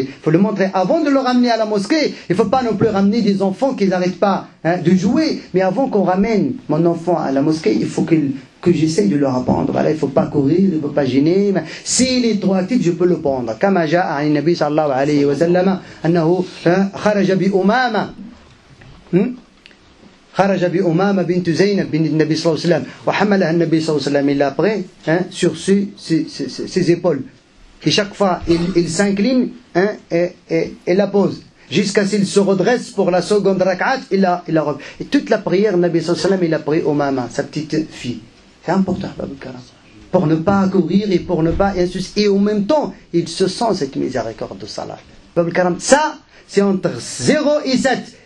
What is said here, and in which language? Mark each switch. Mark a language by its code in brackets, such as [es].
[fr] Il faut le montrer avant de le ramener à la mosquée. Il ne faut pas non plus ramener des enfants qui n'arrêtent pas de jouer. Mais avant qu'on ramène mon enfant à la mosquée, il faut que j'essaye de leur apprendre. Voilà, il ne faut pas courir, il ne faut pas gêner. S'il est trop actif, je peux le prendre. Comme [ar] جاء عن النبي صلى الله عليه وسلم أنه خرج بأمامة خرج بأمامة بنت زينب بنت النبي صلى الله عليه وسلم وحملها النبي صلى الله عليه وسلم. [fr] Il l'a pris sur ses épaules. Et chaque fois, il s'incline et la pose. Jusqu'à ce qu'il se redresse pour la seconde rak'at, il la repose. Et toute la prière, le Nabi sallallahu alayhi wa sallam, il a pris Umama, sa petite fille. C'est important, pour ne pas courir et pour ne pas... Et en même temps, il se sent cette miséricorde de salat. Ça, c'est entre 0 et 7.